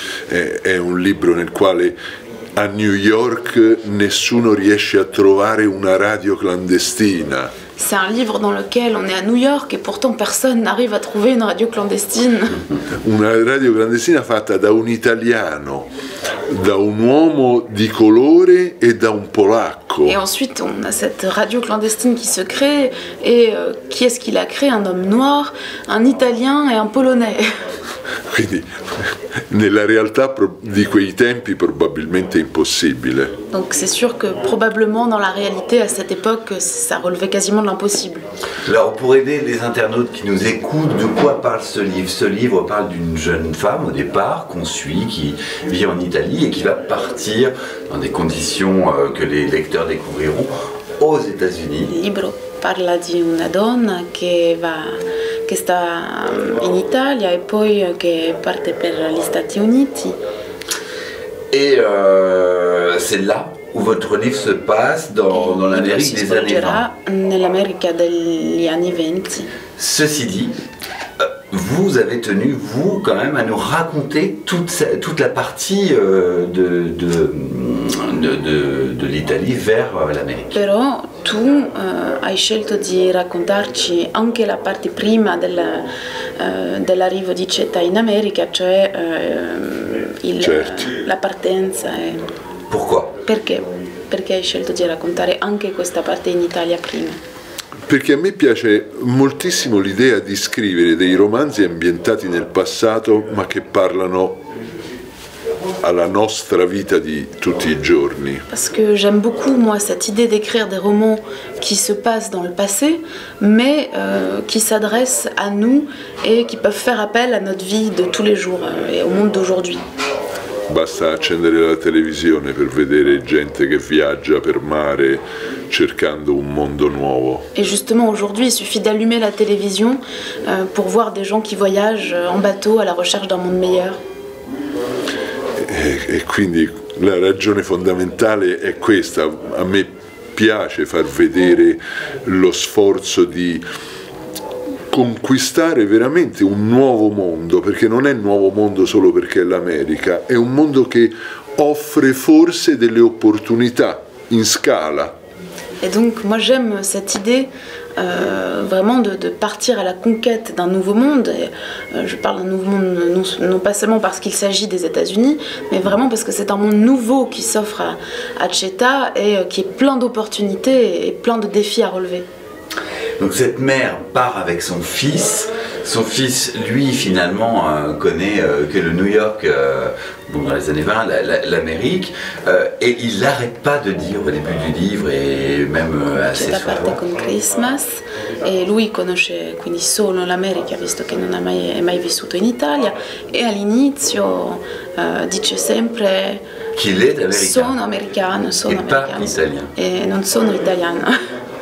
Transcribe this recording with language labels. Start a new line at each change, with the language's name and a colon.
Italian: È un libro nel quale a New York nessuno riesce a trovare una radio clandestina.
French: C'est un livre dans lequel on est à New York et pourtant personne n'arrive à trouver une radio clandestine.
Italian: Una radio clandestina fatta da un italiano, da un uomo di colore e da un polacco.
French: Et ensuite on a cette radio clandestine qui se crée et qui est-ce qui l'a créée? Un homme noir, un italien et un polonais.
Italian: Quindi nella realtà di quei tempi probabilmente impossibile.
French: Donc c'est sûr que probablement dans la réalité à cette époque ça relevait quasiment de l'impossible. Alors pour aider les internautes qui nous écoutent, de quoi parle ce livre? Ce livre parle d'une jeune femme au départ qu'on suit, qui vit en Italie et qui va partir dans des conditions que les lecteurs découvriront aux États-Unis.
Italian: Il libro parla di una donna che sta in Italia e poi che parte per gli Stati Uniti.
French: Et c'est là où votre livre se passe dans l'Amérique des années 20.
Italian: Nell'America degli anni 20.
French: Ceci dit, vous avez tenu, vous, quand même, à nous raconter toute la partie de l'Italie vers l'Amérique.
Italian: Però tu hai scelto di raccontarci anche la parte prima dell'arrivo di Ceta in America, cioè Certo. la partenza.
French: Pourquoi?
Italian: Perché? Perché hai scelto di raccontare anche questa parte in Italia prima? Perché a me piace moltissimo l'idea di scrivere dei romanzi ambientati nel passato ma che parlano alla nostra vita di tutti i giorni.
French: Parce que j'aime beaucoup, moi, cette idée d'écrire des romans qui se passent dans le passé, mais qui s'adressent à nous et qui peuvent faire appel à notre vie de tous les jours et au monde d'aujourd'hui.
Italian: Basta accendere la televisione per vedere gente che viaggia per mare cercando un mondo nuovo.
French: Et justement, aujourd'hui, il suffit d'allumer la télévision pour voir des gens qui voyagent en bateau à la recherche d'un monde meilleur.
Italian: E quindi la ragione fondamentale è questa. A me piace far vedere lo sforzo di conquistare veramente un nuovo mondo, perché non è nuovo mondo solo perché è l'America, è un mondo che offre forse delle opportunità in scala.
French: Et donc, moi, j'aime cette idée vraiment de partir à la conquête d'un nouveau monde. Et, je parle d'un nouveau monde non pas seulement parce qu'il s'agit des États-Unis, mais vraiment parce que c'est un monde nouveau qui s'offre à Ceta et qui est plein d'opportunités et plein de défis à relever. Donc cette mère part avec son fils. Son fils, lui, finalement, connaît que le New York, dans les années 20, l'Amérique, et il n'arrête pas de dire au début du livre, et même assez
Italian: Ceta
French: souvent.
Italian: parte con Christmas e lui conosce quindi solo l'America, visto che non è mai vissuto in Italia, e all'inizio dice sempre
French: Qu'il est
Italian: sono
French: américain.
Italian: americano,
French: E pas italien.
Italian: e non sono italiana.